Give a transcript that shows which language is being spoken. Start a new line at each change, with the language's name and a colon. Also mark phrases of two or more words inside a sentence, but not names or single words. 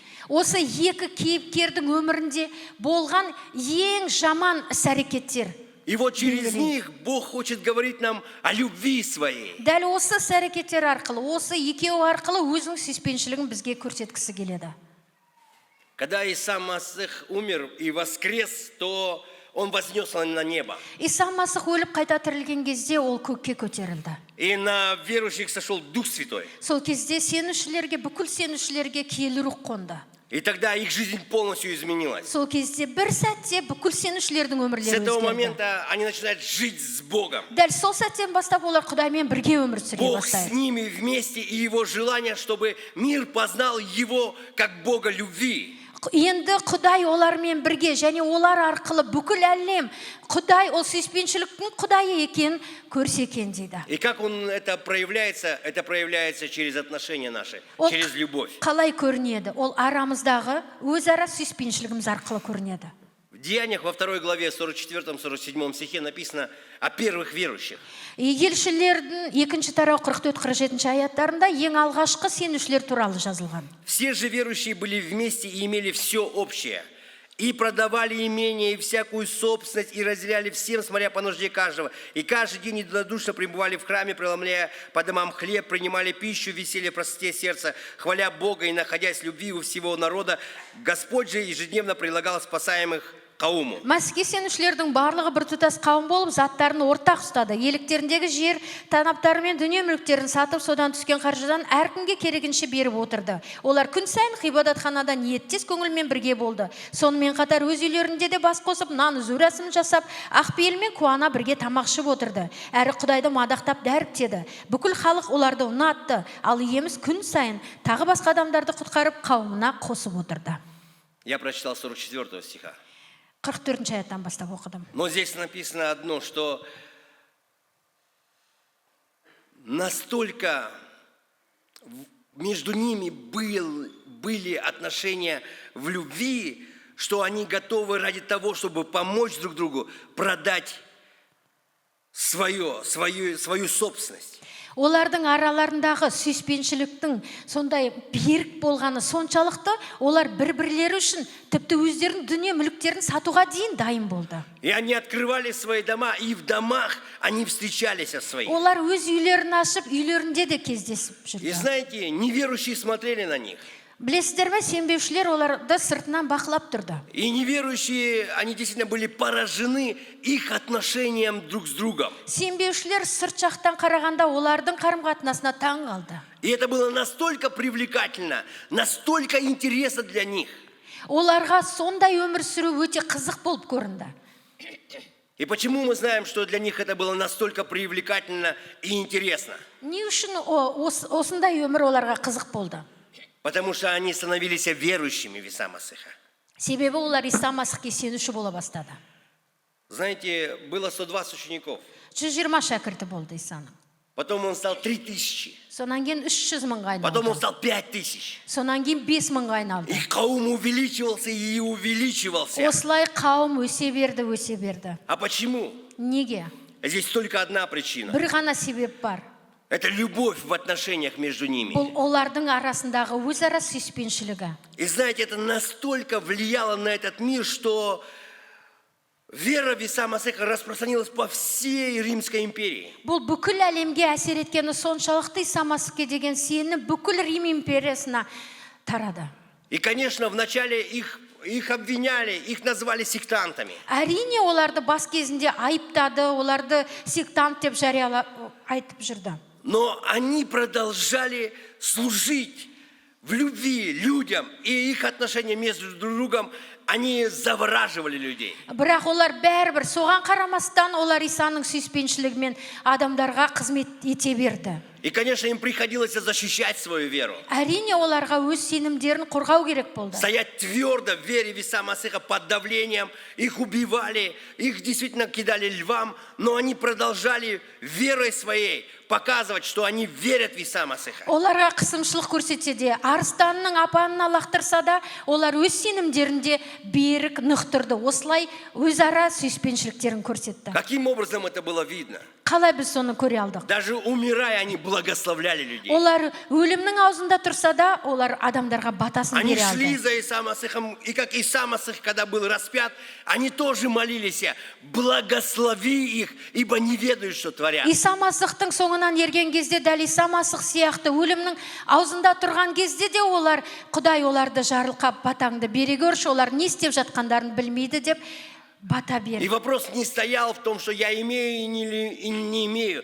Kazakh: Осы екі кейіпкердің өмірінде болған ең жаман іс-әрекеттер.
Russian: И вот через них Бог хочет говорить нам о любви своей.
Kazakh: Дәл осы іс-әрекеттер арқылы, осы екеуі арқылы өзінің сүйіспеншілігін бізге көрсеткісі келеді.
Russian: Когда Иса Масих умер и воскрес, то Он вознесся на небо.
Kazakh: Иса Масих өліп қайта тірілген кезде ол көкке көтерілді.
Russian: И на верующих сошел Дух Святой.
Kazakh: Сол кезде сенушілерге, бүкіл сенушілерге киелі рух қонды.
Russian: И тогда их жизнь полностью изменилась.
Kazakh: Сол кезде бір сәтте бүкіл сенушілердің
Russian: С
Kazakh: өмірлері
Russian: этого
Kazakh: өзгерді.
Russian: момента они начинают жить с Богом.
Kazakh: Дәл сол сәттен бастап олар Құдаймен бірге өмір сүре
Russian: Бог с
Kazakh: бастайды.
Russian: ними вместе, и Его желание, чтобы мир познал Его как Бога любви.
Kazakh: Енді Құдай олармен бірге және олар арқылы бүкіл әлем Құдай ол сүйіспеншіліктің Құдайы екенін көрсе екен дейді.
Russian: И как Он это проявляется через отношения наши,
Kazakh: Ол
Russian: через любовь.
Kazakh: қалай көрінеді? Ол арамыздағы өзара сүйіспеншілігіміз арқылы көрінеді.
Russian: В Деяниях во 2 главе 44-47 стихе написано о первых верующих.
Kazakh: Елшілердің 2 тарау 44-47 аяттарында ең алғашқы сенушілер туралы жазылған.
Russian: Все же верующие были вместе и имели все общее. И продавали имение, и всякую собственность, и разделяли всем, смотря по нужде каждого. И каждый день единодушно пребывали в храме, преломляя по домам хлеб, принимали пищу, веселье в простоте сердца, хваля Бога и находясь в любви у всего народа. Господь же ежедневно прилагал спасаемых қауымы.
Kazakh: Мәсіхке сенушілердің барлығы бір тұтас қауым болып, заттарын ортақ ұстады. Еліктеріндегі жер, танаптары мен дүние мүліктерін сатып, содан түскен қаржыдан әркімге керегінше беріп отырды. Олар күн сайын ғибадатханада ниеттес көңілмен бірге болды. Сонымен қатар өз үйлерінде де бас қосып, нан үзу рәсімін жасап, ақпейілмен қуана бірге тамақ ішіп отырды. Әрі Құдайды мадақтап дәріптеді. Бүкіл халық оларды ұнатты, ал иеміз күн сайын тағы басқа адамдарды құтқарып қауымына қосып отырды.
Russian: Я прочитал 44 стиха.
Kazakh: 44 аяттан бастап оқыдым.
Russian: Но здесь написано одно, что настолько между ними были отношения в любви, что они готовы ради того, чтобы помочь друг другу, продать свою собственность.
Kazakh: Олардың араларындағы сүйіспеншіліктің сондай берік болғаны соншалықты, олар бір-бірлері үшін тіпті өздерінің дүние мүліктерін сатуға дейін дайын болды.
Russian: И они открывали свои дома, и в домах они встречались со своими.
Kazakh: Олар өз үйлерін ашып, үйлерінде де кездесіп
Russian: И
Kazakh: жүрді.
Russian: знаете, неверующие смотрели на них.
Kazakh: Білесіздер ме, сенбеушілер оларды сыртынан бақылап тұрды.
Russian: И неверующие, они действительно были поражены их отношением друг с другом.
Kazakh: Сенбеушілер сырт жақтан қарағанда олардың қарым-қатынасына таң қалды.
Russian: И это было настолько привлекательно, настолько интересно для них.
Kazakh: Оларға сондай өмір сүру өте қызық болып көрінді.
Russian: И почему мы знаем, что для них это было настолько привлекательно и интересно?
Kazakh: Не үшін осындай өмір оларға қызық болды?
Russian: Потому что они становились верующими в Иса Масиха.
Kazakh: Себебі олар Иса Масихке сенуші бола бастады.
Russian: Знаете, было 120 учеников.
Kazakh: 120 шәкірті болды Исаның.
Russian: Потом он стал 3000.
Kazakh: Сонан кейін 300 мыңға
Russian: Потом он
Kazakh: айналды.
Russian: стал 5000.
Kazakh: Сонан кейін 5 мыңға айналды.
Russian: И қауым увеличивался и увеличивался.
Kazakh: Осылай қауым өсе берді.
Russian: А почему?
Kazakh: Неге?
Russian: Здесь только одна причина.
Kazakh: Бір ғана себеп бар.
Russian: Это любовь в отношениях между ними.
Kazakh: Бұл олардың арасындағы өзара сүйіспеншілігі.
Russian: И знаете, это настолько влияло на этот мир, что вера в Иса Масиха распространилась по всей Римской империи.
Kazakh: Бұл бүкіл әлемге әсер еткені соншалықты Иса Масихке деген сенім бүкіл Рим империясына тарады.
Russian: И, конечно, вначале их обвиняли, их назвали сектантами.
Kazakh: Әрине оларды бас кезінде айыптады, оларды сектант деп айтып жүрді.
Russian: Но они продолжали служить в любви людям, и их отношения между друг другом, они завораживали людей.
Kazakh: Бірақ олар бәрібір соған қарамастан олар Исаның сүйіспеншілігімен адамдарға қызмет ете берді.
Russian: И, конечно, им приходилось защищать свою веру.
Kazakh: Әрине оларға өз сенімдерін қорғау керек болды.
Russian: Стоять твердо в вере в Иса Масиха под давлением. Их убивали, их действительно кидали львам, но они продолжали верой своей показывать, что они верят в Иса Масиха.
Kazakh: Оларға қысымшылық көрсетсе де, арыстанның апанына лақтырса да, олар өз сенімдерінде берік, нық тұрды. Осылай өзара сүйіспеншіліктерін көрсетті.
Russian: Каким образом это было видно?
Kazakh: Қалай біз соны көре алдық?
Russian: Даже умирая, они благословляли людей.
Kazakh: Олар өлімнің аузында тұрса да, олар адамдарға батасын
Russian: Они
Kazakh: бере
Russian: шли
Kazakh: алды.
Russian: за Иса Масихом, и как Иса Масих, когда был распят, они тоже молились: благослови их, ибо не ведают, что творят.
Kazakh: Иса Масихтың соңынан ерген кезде, дәл Иса Масих сияқты өлімнің аузында тұрған кезде де олар, Құдай оларды жарылқап батаңды бере көрші, олар не істеп жатқандарын білмейді деп бата
Russian: И
Kazakh: берді.
Russian: вопрос не стоял в том, что я имею и не имею.